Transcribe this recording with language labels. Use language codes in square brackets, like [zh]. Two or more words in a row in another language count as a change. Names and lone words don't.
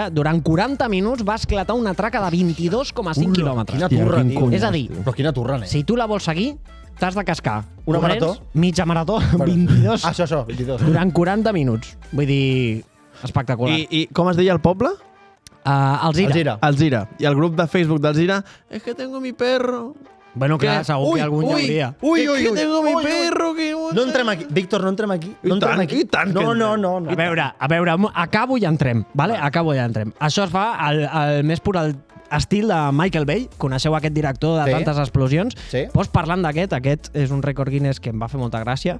[ca] Durant 40 minuts va esclatar una traca de 22,5 quilòmetres. Quina turra, quin tio. cony. És a dir, Però quina turra, nen. si tu la vols seguir, t'has de cascar. Una corrents, marató? Mitja marató, 22. Això, 22. Durant 40 minuts. Vull dir, espectacular. I com es deia el poble? Alzira. Alzira. I el grup de Facebook d'Alzira, [es] es que tengo mi perro. [ca] Bueno, clar, segur que algun hi hauria. [es] Es que tengo mi perro. [ca] Que... No entrem aquí. Víctor, no entrem aquí. No entrem aquí. I tant que No. A veure, acabo i entrem, vale? Acabo i entrem. Això es fa al més pur estil de Michael Bay. Coneixeu aquest director de Sí. tantes explosions? Sí. Doncs parlant aquest és un rècord Guinness que em va fer molta gràcia.